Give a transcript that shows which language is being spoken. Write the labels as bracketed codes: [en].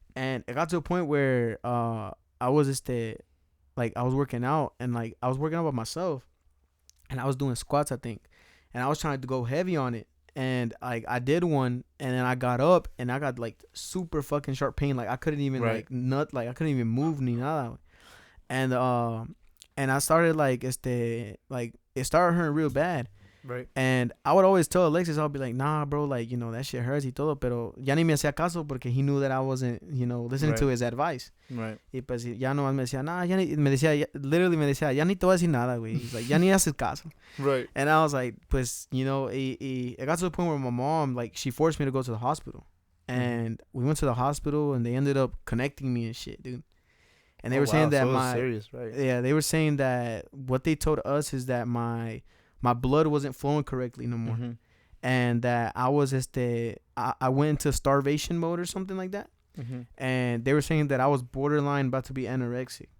[en] And it got to a point where I was like I was working out, and like I was working out by myself, and I was doing squats, I think, and I was trying to go heavy on it, and like I did one, and then I got up and I got like super fucking sharp pain, like I couldn't even I couldn't even move [es] ni nada, [en] and I started like it started hurting real bad. Right. And I would always tell Alexis, I'll be like, nah, bro, like, that shit hurts [es] y todo, pero ya ni me hacía caso porque [en] he knew that I wasn't, listening to his advice. Right. [es] Y pues ya nomás me decía, nah, literally me decía, ya ni te voy a decir nada, güey. [en] He's like, [es] ya ni haces caso. [en] Right. And I was like, pues, it got to the point where my mom, like, she forced me to go to the hospital. And we went to the hospital and they ended up connecting me and shit, dude. And they were saying that serious, right? Yeah, they were saying that what they told us is that my blood wasn't flowing correctly no more, and that I was I went into starvation mode or something like that, and they were saying that I was borderline about to be anorexic.